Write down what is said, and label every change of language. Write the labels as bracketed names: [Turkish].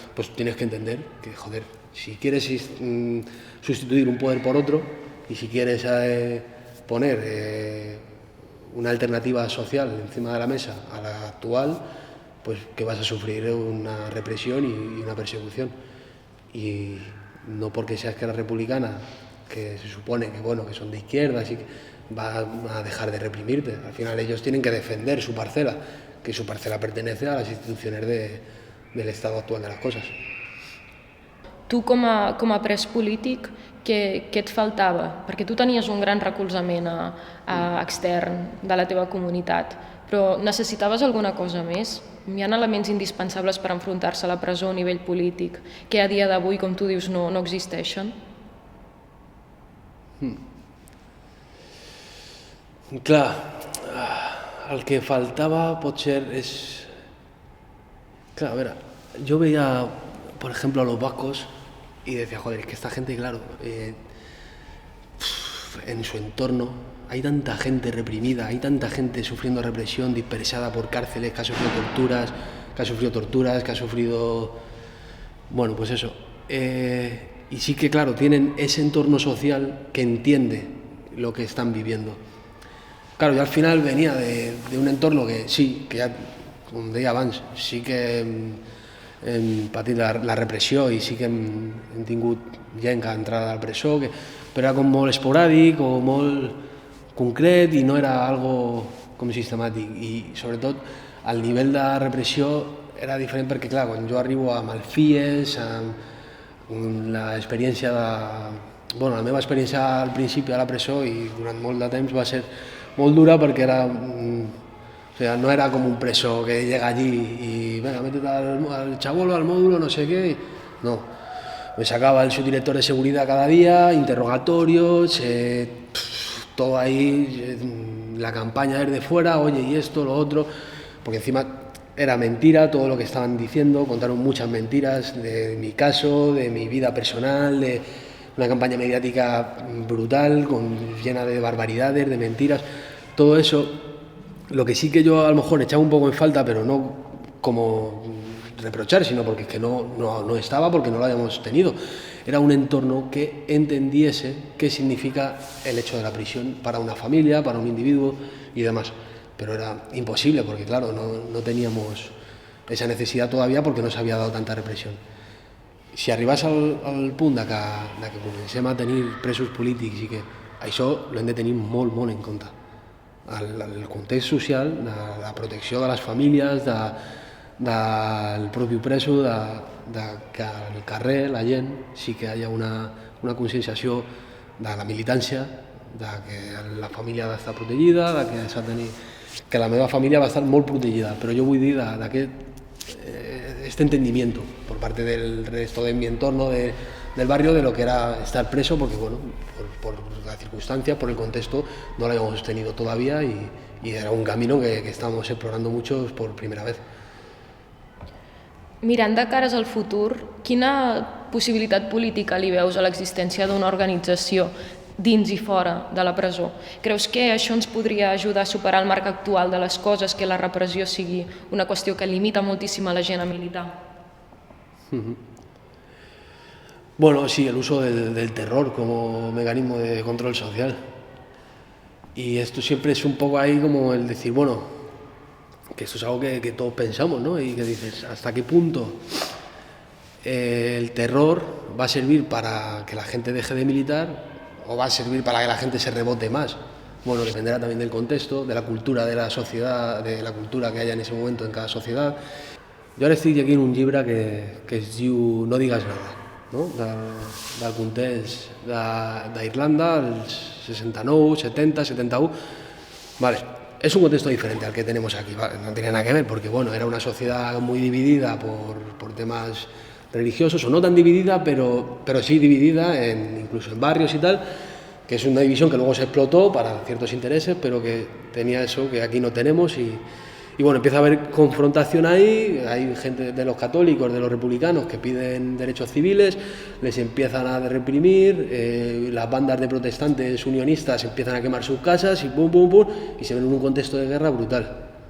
[Spanish] Pues tienes que entender que, joder, si quieres sustituir un poder por otro y si quieres poner una alternativa social encima de la mesa a la actual, pues que vas a sufrir una represión y una persecución. Y no porque seas Esquerra Republicana, que se supone que, bueno, que son de izquierda, así que va a dejar de reprimirte. Al final ellos tienen que defender su parcela, que su parcela pertenece a las instituciones del estado actual de las cosas. [Catalan] Tu com a pres polític, què et faltava? Perquè tu tenies un gran recolzament extern de la teva comunitat, però necessitaves alguna cosa més? Hi ha elements indispensables per enfrontar-se a la presó a nivell polític que a dia d'avui, com tu dius, no existeixen? Clar, el que faltava potser és... [Spanish] Claro, a ver, yo veía, por ejemplo, a los vascos y decía, joder, es que esta gente, claro, en su entorno hay tanta gente reprimida, hay tanta gente sufriendo represión, dispersada por cárceles, que ha sufrido torturas, que ha sufrido... Bueno, pues eso. Y sí que, claro, tienen ese entorno social que entiende lo que están viviendo. Claro, yo al final venía de un entorno que sí, que [Catalan] ja, com deia abans, sí que hem patit la repressió i sí que hem tingut gent que ha entrat a la presó, però era com molt esporàdic o molt concret i no era algo com sistemàtic. I sobretot el nivell de repressió era diferent perquè, clar, quan jo arribo a Malfies, amb l'experiència Bueno, la meva experiència al principi a la presó i durant molt de temps va ser molt dura perquè era... [Spanish] O sea, no era como un preso que llega allí y venga, métete al chabolo, al módulo, no sé qué. No, me sacaba el subdirector de seguridad cada día, interrogatorios, todo ahí, la campaña desde fuera, oye, y esto, lo otro, porque encima era mentira todo lo que estaban diciendo, contaron muchas mentiras de mi caso, de mi vida personal, de una campaña mediática brutal, llena de barbaridades, de mentiras, todo eso. Lo que sí que yo a lo mejor echaba un poco en falta, pero no como reprochar, sino porque es que no estaba, porque no lo habíamos tenido. Era un entorno que entendiese qué significa el hecho de la prisión para una familia, para un individuo y demás. Pero era imposible porque, claro, no teníamos esa necesidad todavía porque no se había dado tanta represión. [Catalan] si arribes al punt de que comencem a tenir presos polítics i que això l'hem de tenir molt, molt en compte. El context social, de la protecció de les famílies, del propi preso, de que al carrer la gent sí que hi ha una conscienciació de la militància, de que la família ha d'estar protegida, de que s'ha de tenir... que la meva família va estar molt protegida, però jo vull dir d'aquest [Spanish] este entendimiento por parte del resto de mi entorno del barrio de lo que era estar preso, porque bueno, por la circunstancia, por el contexto, no lo habíamos tenido todavía y era un camino que estábamos explorando muchos por primera vez. [Catalan] Mirant de cares al futur, quina possibilitat política li veus a l'existència d'una organització dins i fora de la presó? Creus que això ens podria ajudar a superar el marc actual de les coses, que la repressió sigui una qüestió que limita moltíssim a la gent a militar? [Spanish] Bueno, sí, el uso del terror como mecanismo de control social. Y esto siempre es un poco ahí como el decir, bueno, que esto es algo que todos pensamos, ¿no? Y que dices, ¿hasta qué punto el terror va a servir para que la gente deje de militar o va a servir para que la gente se rebote más? Bueno, dependerá también del contexto, de la cultura de la sociedad, de la cultura que haya en ese momento en cada sociedad. [Catalan] Jo ara estic llegint un llibre que es diu No digues nada, no? del context d'Irlanda, els 69, 70, 71. [Spanish] Vale, es un contexto diferente al que tenemos aquí, ¿vale? No tiene nada que ver porque bueno, era una sociedad muy dividida por temas religiosos, o no tan dividida, pero sí dividida incluso en barrios y tal, que es una división que luego se explotó para ciertos intereses, pero que tenía eso que aquí no tenemos y bueno, empieza a haber confrontación ahí, hay gente de los católicos, de los republicanos que piden derechos civiles, les empiezan a reprimir, las bandas de protestantes unionistas empiezan a quemar sus casas y pum, pum, pum, y se ven en un contexto de guerra brutal.